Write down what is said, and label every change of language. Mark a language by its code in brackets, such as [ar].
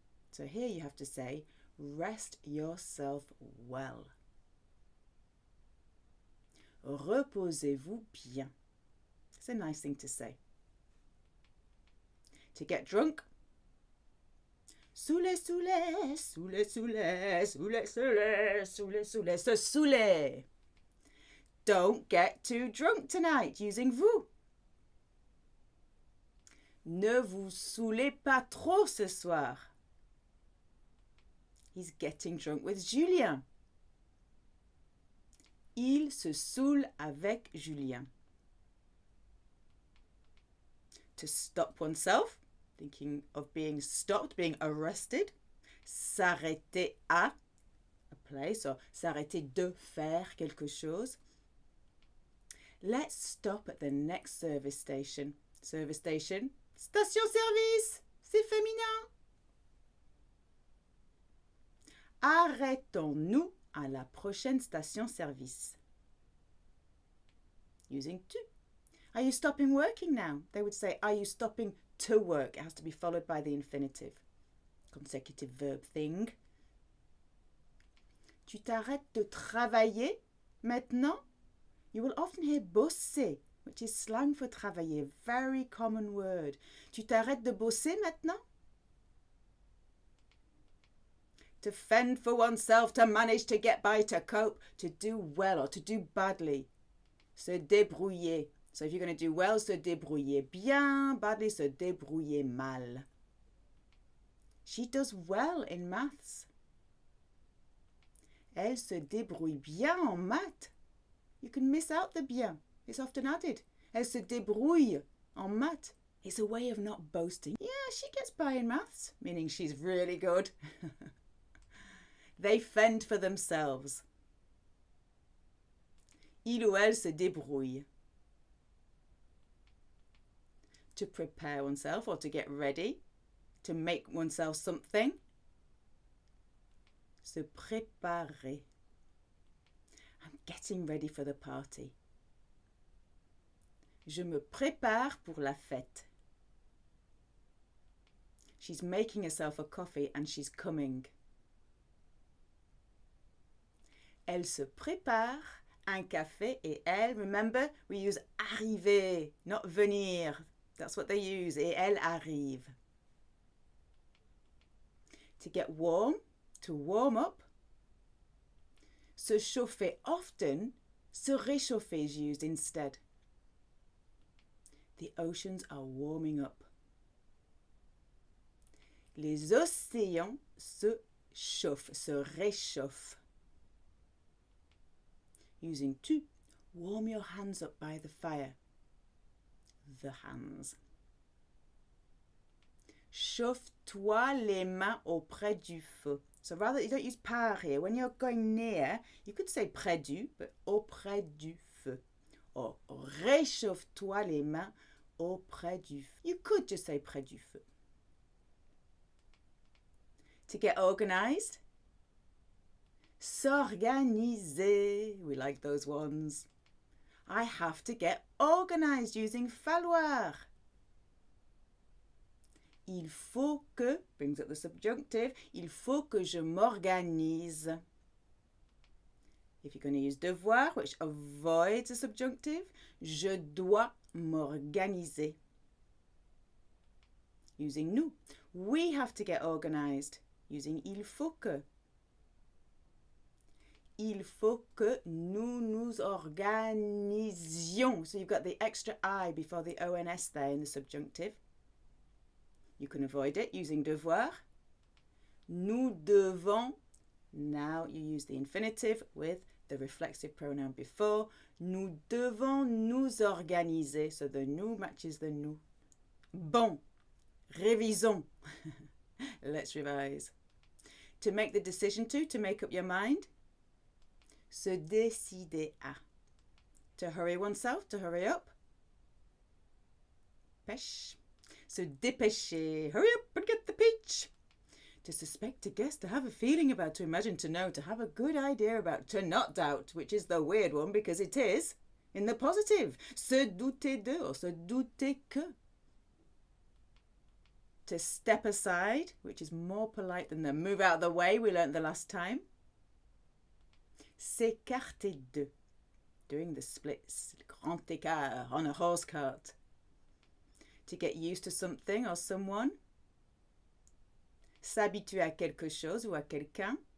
[en] So here you have to say, rest yourself well. [fr] Reposez-vous bien. [en] It's a nice thing to say. To get drunk, [fr] Saouler, saouler, saouler, saouler, saouler, saouler, saouler, saouler, se saouler. [en] Don't get too drunk tonight, using vous. [fr] Ne vous saoulez pas trop ce soir. [en] He's getting drunk with Julien. [fr] Il se saoule avec Julien. [en] To stop oneself, thinking of being stopped, being arrested. [fr] S'arrêter à, [en] a place, [fr] or s'arrêter de faire quelque chose. [en] Let's stop at the next service station. Service station, [fr] station-service, c'est féminin. Arrêtons-nous à la prochaine station-service. [en] Using to. Are you stopping working now? They would say, are you stopping to work? It has to be followed by the infinitive. Consecutive verb thing. [fr] Tu t'arrêtes de travailler maintenant? [en] You will often hear bosser, which is slang for travailler, very common word. [fr] Tu t'arrêtes de bosser maintenant? [en] To fend for oneself, to manage, to get by, to cope, to do well or to do badly. [fr] Se débrouiller. [en] So if you're going to do well, [fr] se débrouiller bien, [en] badly, [fr] se débrouiller mal. [en] She does well in maths. [fr] Elle se débrouille bien en maths. [en] You can miss out the bien. It's often added. [fr] Elle se débrouille en maths. [en] It's a way of not boasting. Yeah, she gets by in maths, meaning she's really good. They fend for themselves. [fr] Il ou elle se débrouille. [en] To prepare oneself or to get ready, to make oneself something. [fr] Se préparer. [en] I'm getting ready for the party. [fr] Je me prépare pour la fête. [en] She's making herself a coffee and she's coming. [fr] Elle se prépare un café et elle, [en] remember, we use [fr] arriver, not venir. [en] That's what they use. [fr] Et elle arrive. [en] To get warm, to warm up. [fr] Se chauffer [en] often, [fr] se réchauffer [en] is used instead. The oceans are warming up. [fr] Les océans se chauffent, se réchauffent. [en] Using to, warm your hands up by the fire. The hands. [fr] Chauffe-toi les mains auprès du feu. [en] So rather, you don't use par here. When you're going near, you could say [fr] près du, [en] but [fr] auprès du feu. Or réchauffe-toi les mains auprès du feu. [en] You could just say près du feu. To get organized. [fr] S'organiser. [en] We like those ones. I have to get organized using falloir. [fr] Il faut que, [en] brings up the subjunctive, [fr] il faut que je m'organise. [en] If you're going to use devoir, which avoids the subjunctive, [fr] je dois m'organiser. [en] Using nous. We have to get organized. Using il faut que. [fr] Il faut que nous nous organisions. [en] So you've got the extra I before the ONS there in the subjunctive. You can avoid it using devoir. [fr] Nous devons. [en] Now you use the infinitive with the reflexive pronoun before. [fr] Nous devons nous organiser. [en] So the nous matches the nous. [fr] Bon. Révisons. [en] Let's revise. To make the decision to make up your mind. [fr] Se décider à. [en] To hurry oneself, to hurry up. [fr] Pêche. Se dépêcher. [en] Hurry up and get the peach. To suspect, to guess, to have a feeling about, to imagine, to know, to have a good idea about, to not doubt, which is the weird one because it is in the positive. [fr] Se douter de or se douter que. [en] To step aside, which is more polite than the move out of the way we learnt the last time. [fr] S'écarter de, [en] doing the splits, [fr] grand écart [en] on a horse cart. To get used to something or someone. [fr] s'habituer à quelque chose ou à quelqu'un.